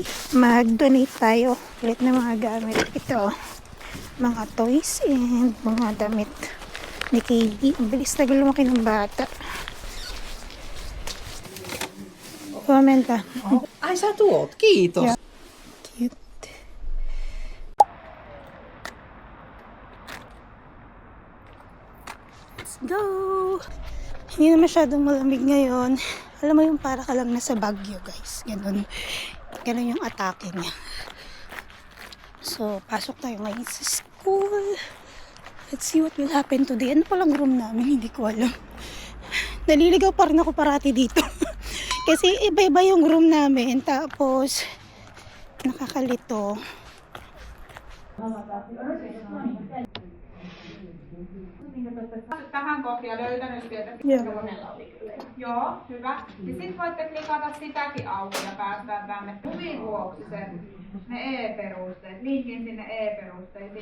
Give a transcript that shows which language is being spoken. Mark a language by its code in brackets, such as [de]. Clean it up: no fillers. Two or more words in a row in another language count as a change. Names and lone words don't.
[tl] Mag-donate tayo ulit ng mga gamit. Ito, mga [en] toys and [tl] mga damit ni KB. Ang bilis na lumaki ng bata. Komenta. [fi] Ai sä tuot, kiitos. Joo. [en] Cute. Let's go! [tl] Hindi na masyadong malamig ngayon. Alam mo yung para ka lang nasa Baguio, guys. Ganun. Ganun yung atake niya. So, pasok tayo ngayon sa school. [en] Let's see what will happen today. [tl] Ano palang room namin? Hindi ko alam. Naliligaw pa rin ako parati dito. Kasi iba-iba yung room namin. Tapos, nakakalito. [fi] Tähän kohtaan löytänyt sieltä. Joo. Joo, hyvä. Ja sit voitte klikata sitäkin auki ja päästään tänne kuvin vuoksi ne E-perusteet, linkin sinne E-perusteisiin.